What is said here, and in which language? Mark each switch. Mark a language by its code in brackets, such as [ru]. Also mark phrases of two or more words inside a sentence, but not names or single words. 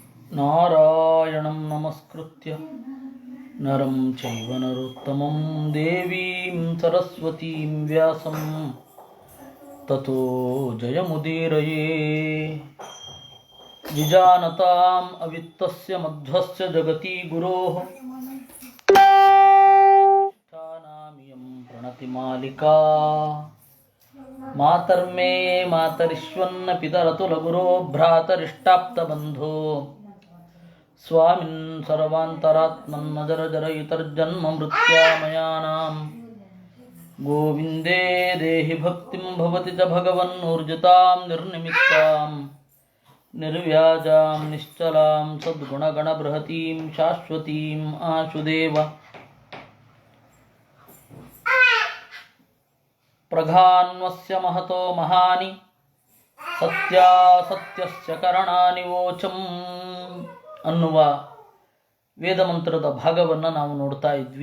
[sa] ನಾರಾಯಣಂ ನಮಸ್ಕೃತ್ಯ ನರಂ ಚೈವ ನರೋತ್ತಮಂ ದೇವೀಂ ಸರಸ್ವತೀಂ ವ್ಯಾಸಂ ತತೋ ಜಯಮುದೀರಯೇ. ವಿಜಾನತಾಂ ಅವಿತ್ತಸ್ಯ ಮಧ್ವಸ್ಯ ಜಗತಿ ಗುರೋಃ ಠಾನಾಮಿಯಂ ಪ್ರಣತಿ ಮಾಲಿಕಾ ಮಾತರ್ಮೇ ಮಾತರಿಶ್ವನ್ನ ಪಿತರತುಲಗುರೋ ಭ್ರಾತರಿಷ್ಟಾಪ್ತಬಂಧೋ ಸ್ವಾಮಿನ್ ಸರ್ವಾಂತರಾತ್ಮನ್ನಜರಜರಯಿತರ್ಜನ್ಮ ಮೃತ್ಯಾಮಯಾನಾಂ ಗೋವಿಂದೇ ದೇಹಿ ಭಕ್ತಿಂ ಭವತಿ ಚ ಭಗವನ್ನೂರ್ಜಿತಾಂ ನಿರ್ನಿಮಿತ್ತಾಂ ನಿರ್ವ್ಯಾಜಾಂ ನಿಶ್ಚಲಾಂ ಸದ್ಗುಣಗಣಬೃಹತೀಂ ಶಾಶ್ವತೀಂ ಆಶುದೇವ. ಪ್ರಘಾನ್ವಸ್ಯ ಮಹತೋ ಮಹಾನಿ ಸತ್ಯಾಸತ್ಯಸ್ಯ ಕರಣಾನಿ ವೋಚಂ [kn] ಅನ್ನುವ ವೇದಮಂತ್ರದ ಭಾಗವನ್ನು ನಾವು ನೋಡ್ತಾ ಇದ್ವಿ.